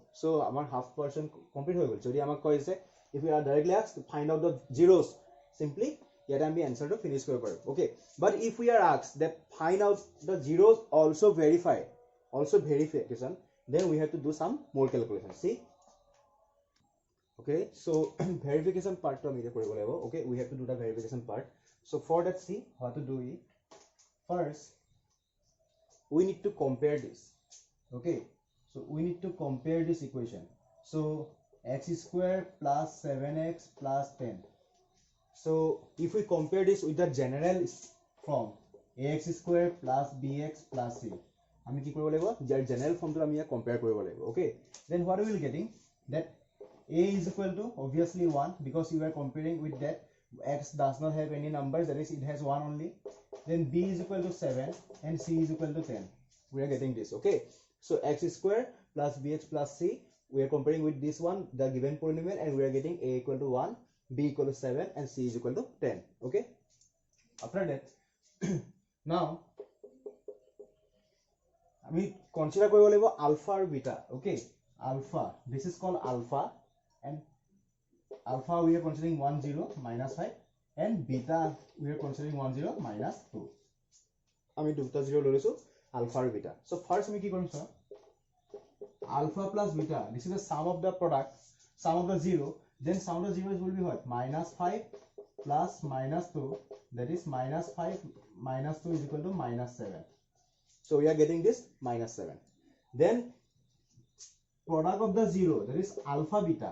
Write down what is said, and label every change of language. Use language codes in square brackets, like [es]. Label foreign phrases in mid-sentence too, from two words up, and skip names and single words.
[en] So our half portion complete [as] হৈ গ'ল. যদি আমাক কয় যে [en] if we are directly asked to find out the zeros, simply here am be answer to finish [as] কৰিব পাৰোঁ. [en] Okay, but if we are asked that find out the zeros also verification, then we have to do some more calculation. See, okay, so verification part [as] তো আমি কৰিব লাগিব. [en] Okay, we have to do the verification part. So for that, see how to do it. First we need to compare this. Okay, so we need to compare this equation. So x square plus 7x plus 10. So if we compare this with the general form ax square plus bx plus c, [as] আমি কি কৰিব লাগিব যাৰ [en] general form to আমি compare [as] কৰিব লাগিব. [en] Okay, then what we will getting that a is equal to obviously 1 because you are comparing with that x does not have any numbers, that is it has 1 only. Then b is equal to 7 and c is equal to 10. We are getting this. Okay, so x square plus bx plus c, we are comparing with this one, the given polynomial, and we are getting a equal to 1, b equal to 7 and c is equal to 10. Okay, after that now we consider [as] কৰিব লাগিব [en] alpha or beta. Okay, alpha, this is called alpha, and alpha we are considering 1 0 minus 5 and beta we are considering 1 0 minus 2. [as] আমি দুটা 0 লৈ লৈছো [en] alpha or beta. So first [as] আমি কি কৰিম [en] sir, alpha plus beta, this is the sum of the product, sum of the 0, then sum of the zeros will be what? Minus 5 plus minus 2, that is minus 5 minus 2 is equal to minus 7. So we are getting this minus 7. Then product of the 0, that is alpha beta.